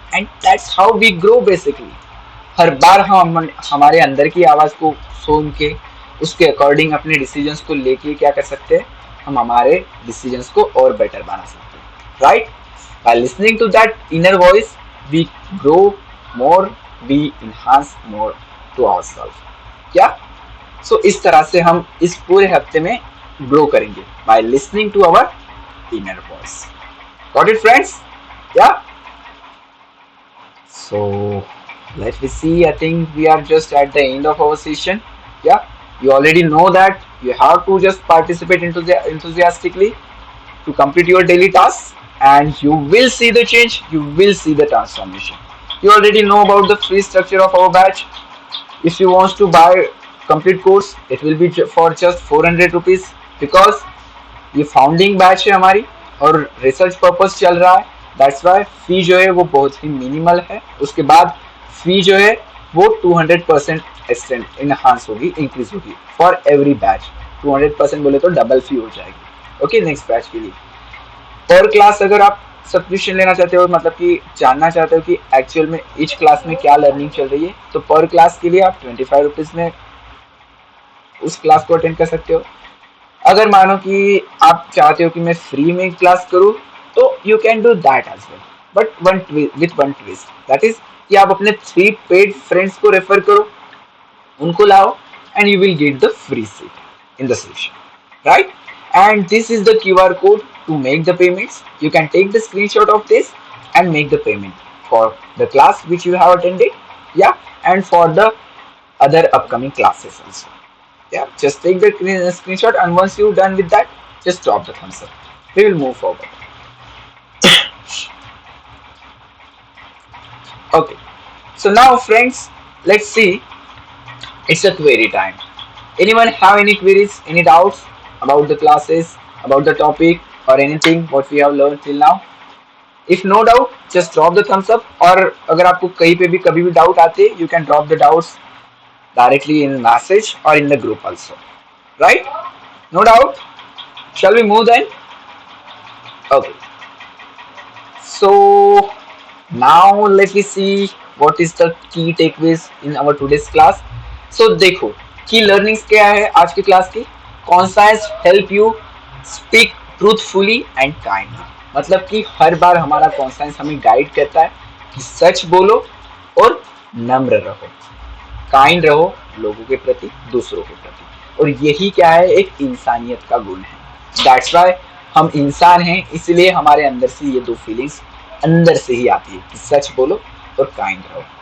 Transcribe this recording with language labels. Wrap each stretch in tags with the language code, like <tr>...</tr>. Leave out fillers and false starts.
<en>And that's how we grow basically.</en> <hi>हर बार हम हमारे अंदर की आवाज को सुन के उसके अकॉर्डिंग अपने डिसीजंस को लेके क्या कर सकते हैं, हम हमारे डिसीजंस को और बेटर बना सकते हैं, right?</hi> <en>By listening to that inner voice we grow more, we enhance more to ourselves. क्या?</en> <hi>सो इस तरह से हम इस पूरे हफ्ते में ग्रो करेंगे</hi> <en>By listening to our inner voice. Got it friends? या so let me see, I think we are just at the end of our session. Yeah, you already know that you have to just participate enthusiastically to complete your daily tasks, and you will see the change, you will see the transformation. You already know about the free structure of our batch. If you want to buy complete course, it will be for just 400 rupees, because</en> <hi>ये founding batch है हमारी और research purpose चल रहा है।</hi> <en>that's why</en> <hi>फी जो है वो बहुत ही मिनिमल है। उसके बाद फी जो है वो 200% एक्सटेंड इनहांस होगी, इंक्रीज होगी फॉर एवरी बैच। 200% बोले तो डबल फी हो जाएगी। ओके, नेक्स्ट बैच के लिए पर क्लास अगर आप सब्सक्रिप्शन लेना चाहते हो, मतलब कि जानना चाहते हो कि एक्चुअल में ईच क्लास में क्या लर्निंग चल रही है, तो पर क्लास के लिए आप 25 रुपीज में उस क्लास को अटेंड कर सकते हो। अगर मानो कि आप चाहते हो कि मैं फ्री में क्लास करूं, तो</hi> <en>you can do that as well, but with one twist,</en> <hi>that is कि आप अपने 3 पेड फ्रेंड्स को रेफर करो, उनको लाओ,</hi> <en>and you will get the free seat in the session,</en> <hi>right?</hi> <en>And this is the QR code to make the payments. You can take the screenshot of this and make the payment for the class which you have attended, yeah, and for the other upcoming classes also. Yeah, just take the screenshot, and once you're done with that, just drop the thumbs up. We will move forward. Okay, so now friends, let's see, it's a query time. Anyone have any queries, any doubts about the classes, about the topic, or anything what we have learned till now? If no doubt just drop the thumbs up,</en> <hi>और अगर आपको कहीं पे भी कभी भी doubt आते</hi> <en>You can drop the doubts directly in message or in the group also, right? No doubt. Shall we move then? Okay, so now let me see what is the key takeaways in our today's class.</en> <hi>So देखो key learnings क्या है आज की class की?</hi> <en>Conscience help you speak truthfully and kindly.</en> <hi>मतलब कि हर बार हमारा conscience हमें गाइड करता है कि सच बोलो और नम्र रहो, काइंड रहो लोगों के प्रति, दूसरों के प्रति, और यही क्या है एक इंसानियत का गुण है.</hi> <en>that's why</en> <hi>हम इंसान हैं, इसलिए हमारे अंदर से ये दो फीलिंग्स अंदर से ही आती है कि सच बोलो और काइंड रहो.</hi>